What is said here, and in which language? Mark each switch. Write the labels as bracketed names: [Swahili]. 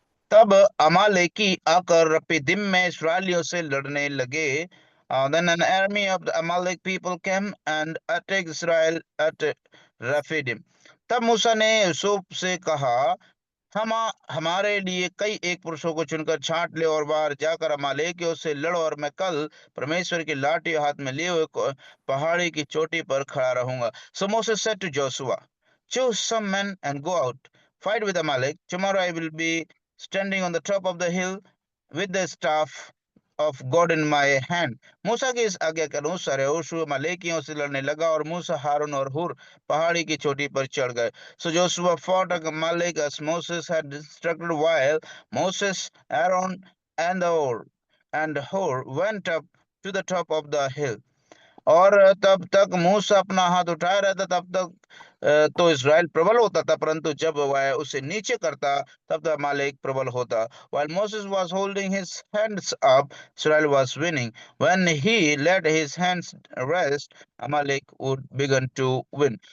[Hindi] तब अमालेकी आकर रपीदिम में इस्राएलियों से लड़ने लगे। [English] Then an army of the Amalek people came and attacked Israel at Rephidim. [Hindi] तब मूसा ने यूसुफ से कहा, हमारे लिए कई एक पुरुषों को चुनकर छांट ले और बाहर जाकर अमालेकियों से लड़ो, और मैं कल परमेश्वर की लाठी हाथ में लिए हुए पहाड़ी की चोटी पर खड़ा रहूंगा। [English] So Moses said to Joshua, choose some men and go out, fight with Amalek. Tomorrow I will be standing on the top of the hill with the staff of God in my hand. [Hindi] मूसा की इस आज्ञा के अनुसार यहोशू अमालेकियों से लड़ने लगा, और मूसा, हारून और हुर पहाड़ी की चोटी पर चढ़ गए। [English] So Joshua fought Amalek as Moses had instructed, while Moses, Aaron, and Hur went up to the top of the hill. [Hindi] और तब तक मूसा अपना हाथ उठाया रहता, तब तक तो इज़राइल प्रबल होता था, परंतु जब वह उसे नीचे करता तब तक अमालेक प्रबल होता। [English] While Moses was holding his hands up, Israel was winning. When he let his hands rest, Amalek would begin to win.